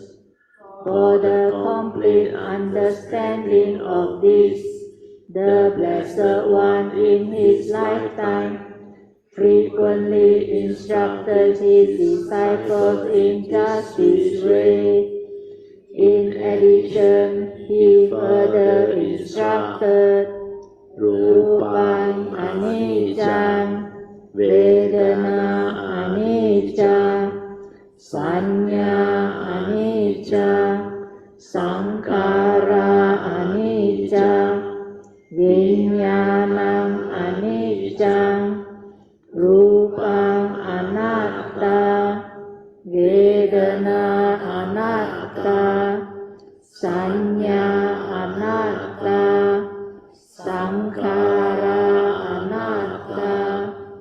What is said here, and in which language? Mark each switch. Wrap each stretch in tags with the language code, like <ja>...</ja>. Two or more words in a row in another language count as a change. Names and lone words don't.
<en>For the complete understanding of this, the Blessed One in his lifetime frequently instructed his disciples in just this way. In addition, he further instructed</en> <pi>Rupang anicca, Vedana anicca, Sanya anicca, Sankhara anicca, Vijnanam anicca, Rupang anatta, Vedana anatta, Sanya anatta, Sankhara anatta,</pi>